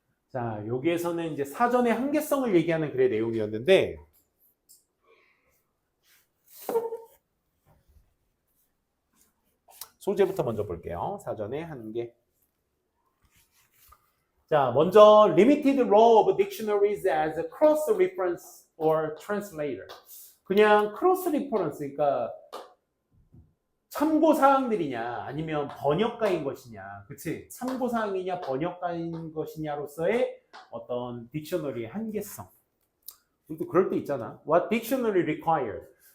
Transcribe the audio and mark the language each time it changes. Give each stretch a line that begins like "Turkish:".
Korean: 자, 여기에서는 이제 사전의 한계성을 얘기하는 글의 내용이었는데 소재부터 먼저 볼게요. 사전의 한계. 자, 먼저
English: limited role of dictionaries as a cross reference or translator.
Korean: 그냥 cross reference, 그러니까 참고 사항들이냐 아니면 번역가인 것이냐, 그치? 참고 사항이냐 번역가인 것이냐로서의 어떤 딕셔너리의 한계성. 또 그럴 때 있잖아.
English: What dictionary requires?